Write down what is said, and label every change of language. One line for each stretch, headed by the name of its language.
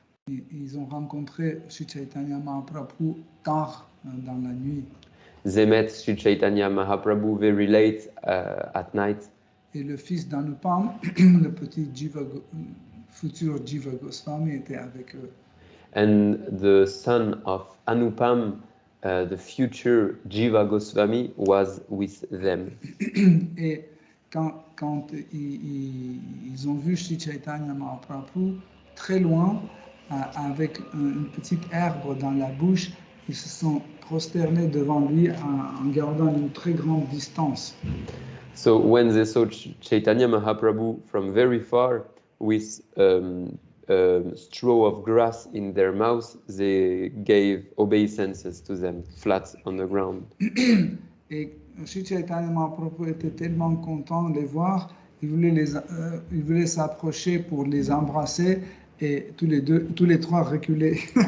French: Ils ont rencontré Sri Chaitanya Mahaprabhu tard dans la nuit.
English: they met Sri Chaitanya Mahaprabhu very late at night.
French: Et le fils d'Anupam, le petit futur Jiva Goswami, était avec eux.
English: And the son of Anupam, the future Jiva Goswami, was with them.
French: Et quand ils ont vu Sri Chaitanya Mahaprabhu très loin, avec une petite herbe dans la bouche, ils se sont prosternés devant lui en gardant une très grande distance.
English: So when they saw Chaitanya Mahaprabhu from very far with a straw of grass in their mouth, they gave obeisances to them, flat on the ground.
French: Et Sri Chaitanya Mahaprabhu était tellement content de les voir, il voulait s'approcher pour les embrasser et tous les trois reculaient.